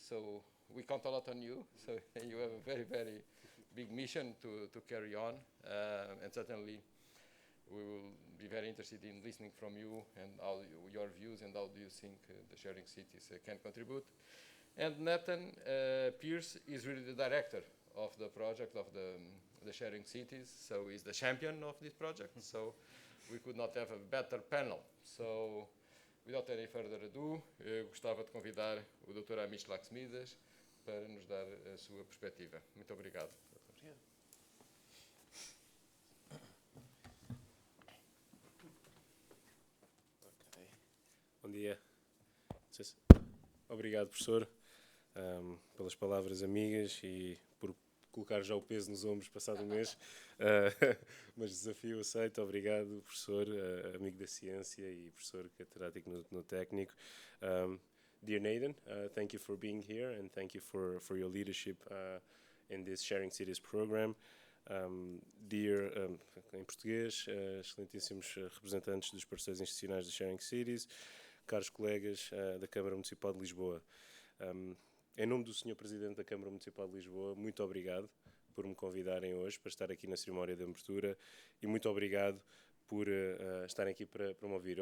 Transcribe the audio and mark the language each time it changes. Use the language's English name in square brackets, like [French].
[English] So we count a lot on you. So you have a very, very big mission to carry on, and certainly we will be very interested in listening from you and your views and how do you think the sharing cities can contribute. And Nathan Pierce is really the director of the project of the sharing cities, so he's the champion of this project. So we could not have a better panel. So without any further ado, [Portuguese] gostava de convidar o Dr. Amish Laxmides para nos dar a sua perspectiva. Muito obrigado. Bom dia. Obrigado, professor, pelas palavras amigas e por colocar já o peso nos ombros passado um mês. Mas desafio aceito. Obrigado, professor, amigo da ciência e professor catedrático no técnico. [English] Dear Nathan, thank you for being here and thank you for your leadership in this Sharing Cities program. [Portuguese] Dear, em português, excelentíssimos representantes dos parceiros institucionais do Sharing Cities, caros colegas da Câmara Municipal de Lisboa. Em nome do Sr. Presidente da Câmara Municipal de Lisboa, muito obrigado por me convidarem hoje para estar aqui na cerimónia de abertura e muito obrigado por estarem aqui para me ouvir.